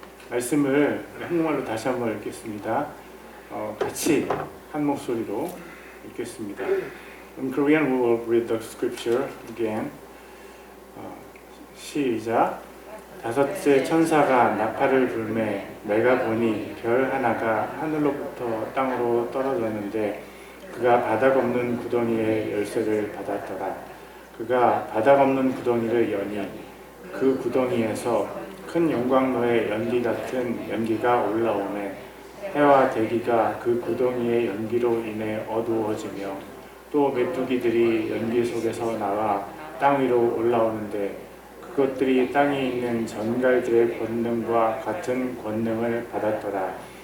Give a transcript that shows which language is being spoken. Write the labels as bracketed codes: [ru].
[ko] 말씀을 한국말로 다시 한번 읽겠습니다. 같이 한 목소리로 읽겠습니다. [en] In Korean we will read the scripture again. [ko] 시작. 다섯째 천사가 나팔을 불매 내가 보니 별 하나가 하늘로부터 땅으로 떨어졌는데 그가 바닥 없는 구덩이의 열쇠를 받았더라. 그가 바닥 없는 구덩이를 여니 그 구덩이에서 큰 영광로의 연기 같은 연기가 올라오매 해와 대기가 그 구덩이의 연기로 인해 어두워지며 또 메뚜기들이 연기 속에서 나와 땅 위로 올라오는데 그것들이 땅에 있는 전갈들의 권능과 같은 권능을 받았더라.